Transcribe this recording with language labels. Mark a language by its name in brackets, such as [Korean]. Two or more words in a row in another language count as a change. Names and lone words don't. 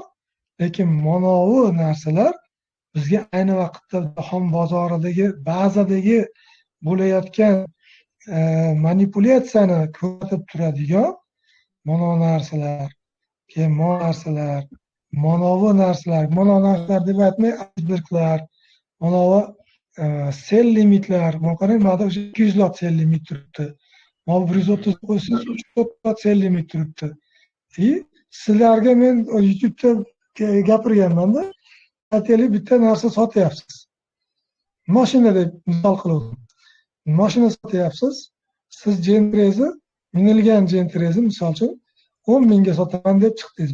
[Uzbek] Lekin manavi narsalar bizga ayni vaqtda jahon bozoridagi bazadagi bo'layotgan manipulyatsiyani ko'rsatib turadigan manavi narsalar, keyin manavi narsalar deb aytmay, iceberglar, manavi [English] sell limitlar, [Uzbek] qarang, mana o'sha 200 lot [English] sell limit [Uzbek] turibdi. Mana 130 qo'ysangiz 300 lot [English] sell limit [Uzbek] turibdi. Sizlarga men YouTube'da gapirganman-da, aytaylik bitta narsa sotyapsiz. Mashina deb misol qildim. Mashina sotyapsiz. Siz Gentrazni, minilgan Gentrazni misol uchun 10 mingga sotaman deb chiqdingiz.